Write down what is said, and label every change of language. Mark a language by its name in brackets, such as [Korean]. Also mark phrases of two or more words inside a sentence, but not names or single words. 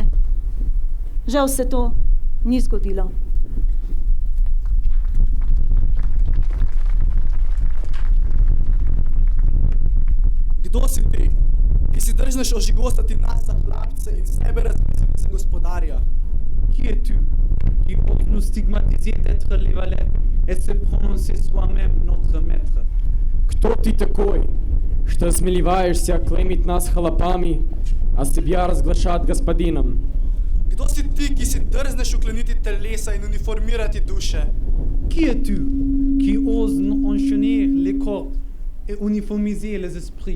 [Slovenian] Žal se to ni zgodilo. Kdo si ti, ki si drzneš ožigosati nas za hlapce in sebe razmisliti za gospodarja? [French] Qui es-tu qui ose nous stigmatiser d'être les valets et se prononcer soi-même notre maître? [Russian] Кто ты такой, что осмеливаешься клеймить нас хлопами, а себя разглашать господином? [Slovenian] Kdo si ti, ki si drzneš ukleniti telesa in uniformirati duše? [French] Qui es-tu qui ose enchaîner les corps et uniformiser les esprits?